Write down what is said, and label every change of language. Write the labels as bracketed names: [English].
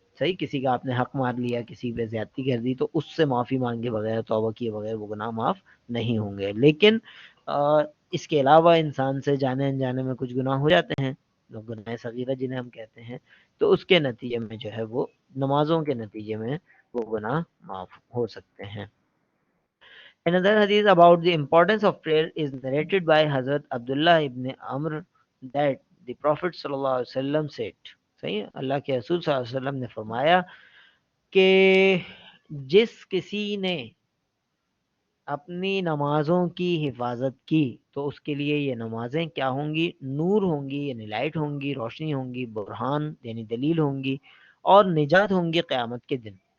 [Urdu] صحیح، کسی کا آپ نے حق مار لیا، کسی پہ زیادتی کر دی، تو اس سے معافی مانگے بغیر، توبہ کیے بغیر وہ گناہ معاف نہیں ہوں گے. لیکن اس کے علاوہ انسان سے جانے انجانے میں کچھ گناہ ہو جاتے ہیں، گناہ صغیرہ جنہیں ہم کہتے ہیں، تو اس کے نتیجے میں جو ہے وہ نمازوں کے نتیجے میں وہ گناہ معاف ہو سکتے ہیں. [English] Another hadith about the importance of prayer is narrated by Hazrat Abdullah ibn Amr that the Prophet sallallahu alaihi wasallam said. [Urdu] صحیح، اللہ کے رسول صلی اللہ علیہ وسلم نے فرمایا کہ جس کسی نے اپنی نمازوں کی حفاظت کی تو اس کے لیے یہ نمازیں کیا ہوں گی؟ نور ہوں گی، یعنی لائٹ ہوں گی، روشنی ہوں گی، برہان یعنی دلیل ہوں گی، اور نجات ہوں گی قیامت کے دن.